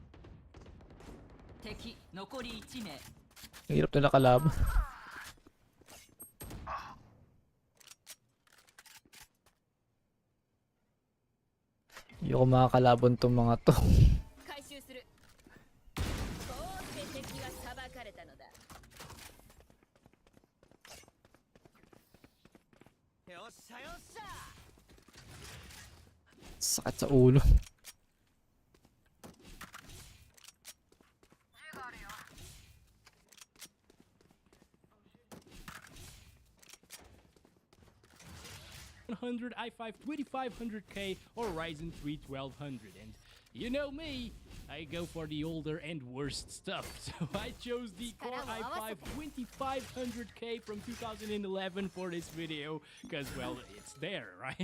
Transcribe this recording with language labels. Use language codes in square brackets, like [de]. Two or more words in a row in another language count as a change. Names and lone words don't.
[ja] 敵残り1名 [tl] Hirap nila kalaban. Hindi ako makakalaban tong mga to. [ja] 回収するこうして敵は裁かれたのだよっしゃよっしゃ [tl] Sakit sa ulo. [en] i5 2500K or Ryzen 3 1200, and you know me, I go for the older and worst stuff, so I chose the Core i5 2500K from 2011 for this video, because, well, it's there, right?